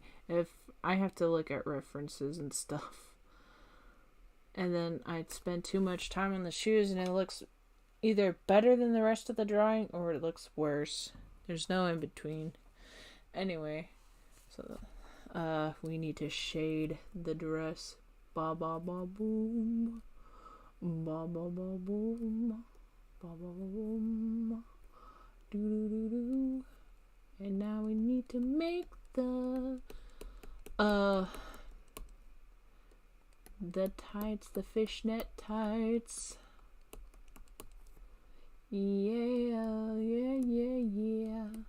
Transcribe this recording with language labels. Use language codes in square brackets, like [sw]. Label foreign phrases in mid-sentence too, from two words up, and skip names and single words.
[en] If I have to look at references and stuff. And then I'd spend too much time on the shoes and it looks either better than the rest of the drawing or it looks worse. There's no in between. Anyway, so we need to shade the dress. Ba ba ba boom. Ba ba ba boom. Ba ba ba boom. Do do do do. And now we need to make the tights, the fishnet tights. Yeah, yeah, yeah, yeah.